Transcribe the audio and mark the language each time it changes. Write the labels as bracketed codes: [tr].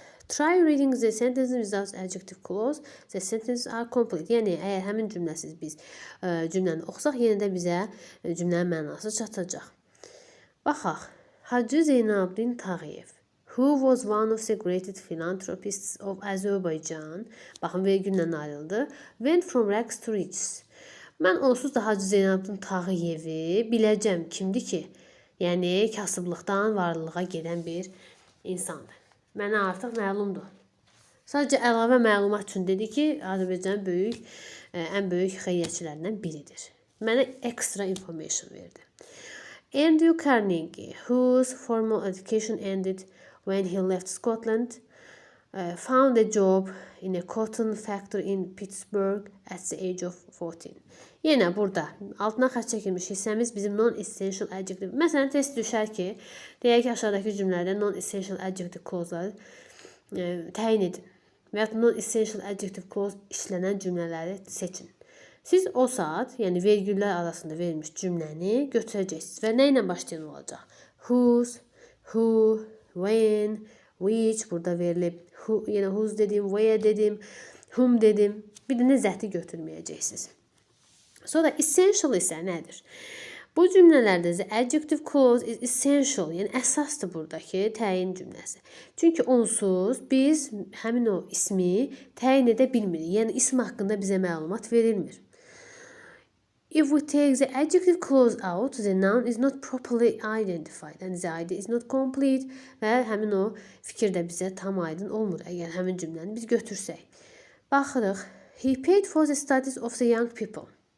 [en] Try reading the sentences without adjective clause. The sentences are complete. [az] Yəni əgər həmin cümləsiz biz cümləni oxusaq, yenə də bizə cümlənin mənası çatacaq. Baxaq. [en] Hacı Zeynalabdin Tağıyev, who was one of the greatest philanthropists of Azerbaijan, [az] baxın vergüllə ayrıldı, [en] went from rags to riches. [az] Mən onsuz da Hacı Zeynalabdin Tağıyevi biləcəm kimdir ki? Yəni kasıblıqdan varlığa gedən bir insandır. Mənə artıq məlumdur. Sadəcə əlavə məlumat üçün dedi ki, Azərbaycanın ən böyük xeyriyyətçilərindən biridir. Mənə [en] extra information [az] verdi. [en] Andrew Carnegie, whose formal education ended when he left Scotland, found a job in a cotton factory in Pittsburgh at the age of 14. [az] Yenə burada altına xətt çəkilmiş hissəmiz bizim non-essential adjective. Məsələn, test düşər ki, deyək ki, aşağıdakı cümlələrdə non-essential adjective clause-ları təyin edin və ya non-essential adjective clause işlənən cümlələri seçin. Siz o saat, yəni vergüllər arasında verilmiş cümləni götürəcəksiniz və nə ilə başlayan olacaq? Whose, who, when, which burada verilib. Yəni whose dedim, where dedim, whom dedim. Bir də zəti götürməyəcəksiniz. Sonra essential isə nədir? Bu cümlələrdə [en] the adjective clause is essential, [az] yəni əsasdır buradakı təyin cümləsi. Çünki onsuz biz həmin o ismi təyin edə bilmirik. Yəni ism haqqında bizə məlumat verilmir. [en] If we take the adjective clause out, the noun is not properly identified and the idea is not complete [az] və həmin o fikir də bizə tam aydın olmur əgər həmin cümləni biz götürsək. Baxırıq. [en] He paid for the studies of the young people.